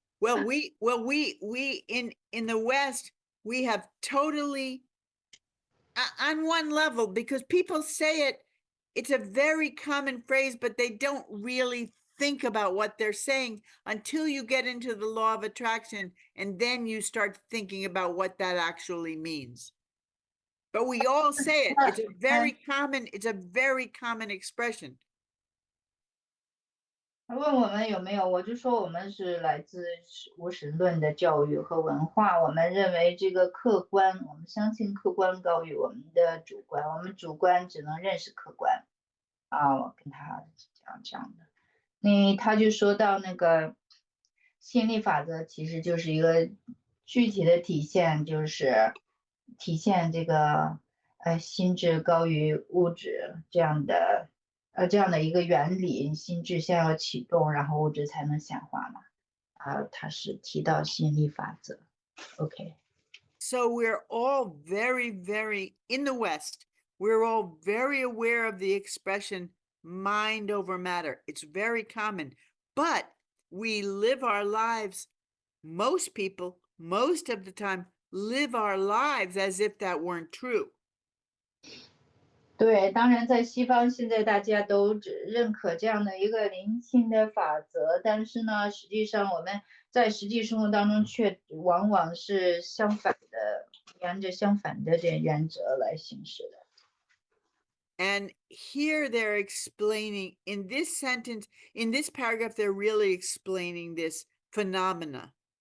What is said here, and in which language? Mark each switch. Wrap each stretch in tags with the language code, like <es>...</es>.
<en>Well, we in the West, we have totally on one level, because people say it's a very common phrase, but they don't really think about what they're saying until you get into the law of attraction, and then you start thinking about what that actually means. But we all say it. It's a very common expression.</en> <zh>他问我们有没有，我就说我们是来自无神论的教育和文化，我们认为这个客观，我们相信客观高于我们的主观，我们主观只能认识客观。我跟他讲的。他就说到那个吸引力法则其实就是一个具体的体现，就是体现这个心智高于物质这样的一个原理，心智先要启动，然后物质才能显化嘛。他是提到吸引力法则。OK。</zh> <en>So we're all very, very in the West. We're all very aware of the expression mind over matter. It's very common, but we live our lives, most people, most of the time, live our lives as if that weren't true.</en> <zh>对，当然在西方现在大家都只认可这样的一个灵性的法则，但是呢，实际上我们在实际生活当中却往往是相反的，沿着相反的这原则来行事的。</zh> <en>And here they're explaining in this sentence, in this paragraph, they're really explaining this phenomenon.</en>